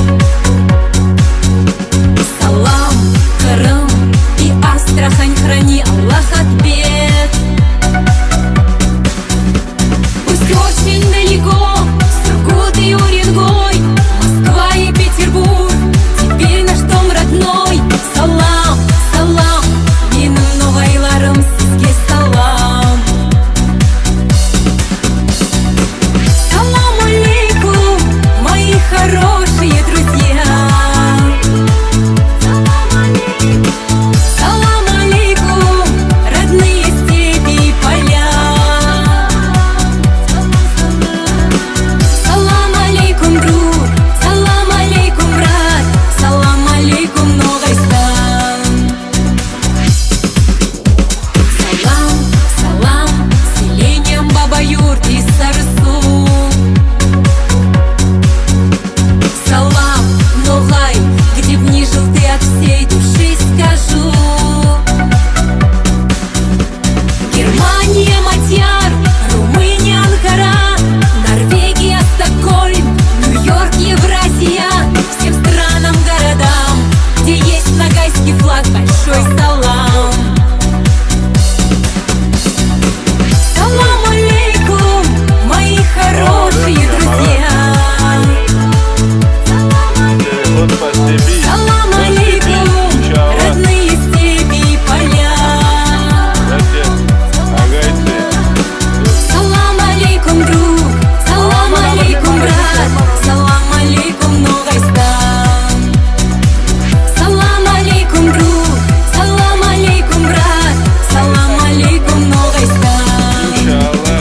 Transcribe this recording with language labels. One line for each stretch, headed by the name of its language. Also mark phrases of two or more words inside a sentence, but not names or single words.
Russian: Салам, Крым и Астрахань, храни Аллах от бед. Пусть очень далеко Сургут и Уренгой, Москва и Петербург теперь наш дом родной.
Nogai: Салам, салам, менің ноғайларым, сізге салам.
Arabic: سلام عليكم,
Russian: мои хорошие друзья.
Arabic: سلام عليكم,
Russian: родные степи и поля.
Arabic: سلام عليكم، друг، سلام عليكم، брат، سلام عليكم, брат, салам алейкум, Нурайстан.
Russian: Салам, салам, селением Баба-Юрт и Сарысу. Салам, Ногай, где б ни жил ты, от всей души скажу. Германия, Мадьяр, Румыния, Анкара, Норвегия, Стокгольм, Нью-Йорк, Евразия. Всем странам, городам, где есть ногайский флаг, большой салам.
Arabic: سلام عليكم,
Russian: мои хорошие друзья.
Arabic: سلام عليكم,
Russian: родные степи и поля.
Arabic: سلام عليكم، друг، سلام عليكم، брат، سلام عليكم، Нурайстан. سلام عليكم، друг، سلام عليكم، брат، سلام عليكم، Нурайстан. Иншаллах.